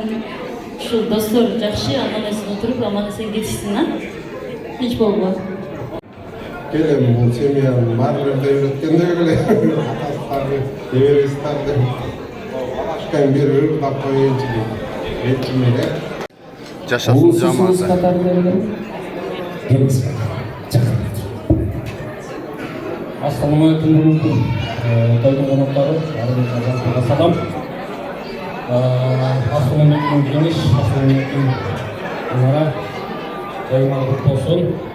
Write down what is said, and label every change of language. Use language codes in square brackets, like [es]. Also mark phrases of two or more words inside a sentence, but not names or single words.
[ky] Ушул достор жакшы, аман эсен отуруп, аман эсен кетишсин, Тинч болгула. Келем бул семьянын баарын өткөндө эле атастарды, неберестерди алашкан бери ырдап коеюнчу деп ретчимеле. Жашасын жамааты. [kk] Ассалаумағалейкум бүгінгі тойдың қонақтары, барлығыңызға салам. Ассалаумағалейкум Кеңеш, ассалаумағалейкум Анара, тойыңыз құтты болсын.